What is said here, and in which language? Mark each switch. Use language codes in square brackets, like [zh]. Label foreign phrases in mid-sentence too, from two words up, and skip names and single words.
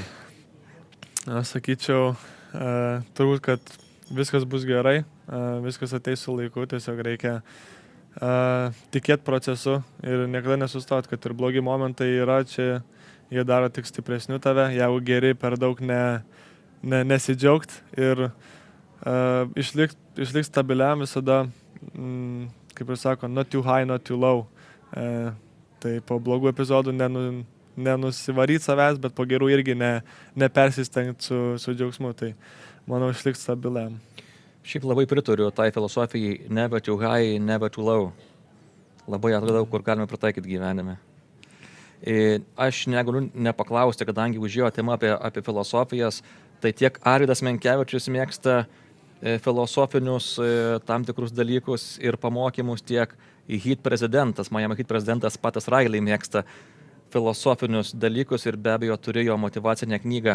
[lt] Aš sakyčiau, turbūt, kad viskas bus gerai, viskas ateis su laiku, tiesiog reikia tikėti procesu ir niekada nesustoti, kad ir blogi momentai yra čia. Jie daro tik stipresnių tave, jeigu geri per daug nesidžiaugt ir išlikt stabiliam visada, kaip ir sako, [en] not too high, not too low. [lt] Tai po blogų epizodų nenusivaryt savęs, bet po gerų irgi nepersistengti su džiaugsmu. Tai manau, išlikt stabiliam. Šiaip labai pritariu tai filosofijai [en] never too high, never too low. [lt] Labai atrodo, kur galime pritaikyti gyvenime. Aš negaliu nepaklausti, kadangi užėjo tema apie filosofijas, tai tiek Arvydas Menkevičius mėgsta filosofinius tam tikrus dalykus ir pamokymus, tiek Heat prezidentas, Miami Heat prezidentas Patas Riley mėgsta filosofinius dalykus ir be abejo turėjo motyvacinę knygą.